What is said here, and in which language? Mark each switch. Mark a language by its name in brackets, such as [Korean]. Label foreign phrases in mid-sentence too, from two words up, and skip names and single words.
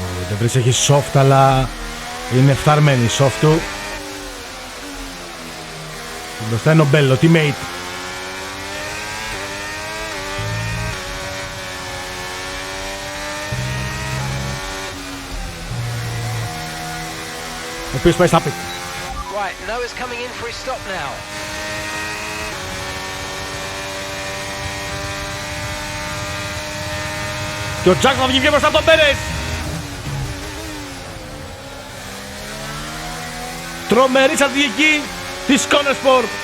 [Greek] Δεν βρεις, έχει soft, αλλά είναι φθαρμένη η soft του. Μπροστά είναι ο Μπέλ, ο teammate. Ο οποίος πάει στα πιτ. [English] Right, Noah's coming in for his stop now. [Greek] Και ο Jackson θα βγει πιο μπροστά από τον Πέρες. Τρομερή στρατηγική της Cornersport.